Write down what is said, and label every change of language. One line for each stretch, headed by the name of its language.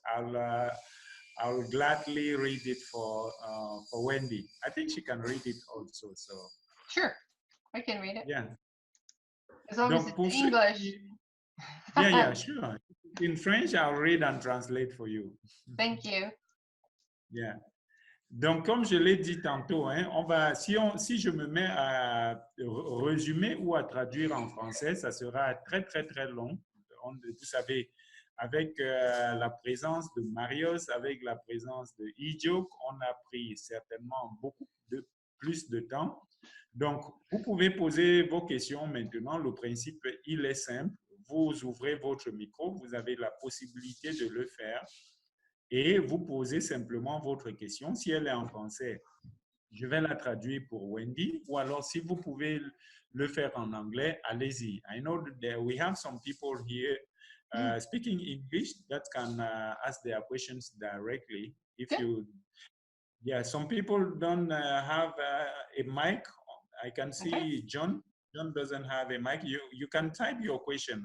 English: I'll gladly read it for Wendy. I think she can read it also. So sure, I can read it. Yeah. As long as it's English. Yeah, sure. In French, I'll read and translate for you. Thank you. Yeah.
French: Donc, comme je l'ai dit tantôt, hein, si je me mets à résumer ou à traduire en français, ça sera très, très, très long. Vous savez, avec la présence de Marius, avec la présence de Ejoke, on a pris certainement beaucoup plus de temps. Donc, vous pouvez poser vos questions maintenant. Le principe, il est simple. Vous ouvrez votre micro, vous avez la possibilité de le faire et vous posez simplement votre question. Si elle est en français, je vais la traduire pour Wendy, ou alors si vous pouvez le faire en anglais, allez-y.
English: I know that we have some people here speaking English that can ask their questions directly. Yeah, some people don't have a mic. I can see John. John doesn't have a mic. You can type your question.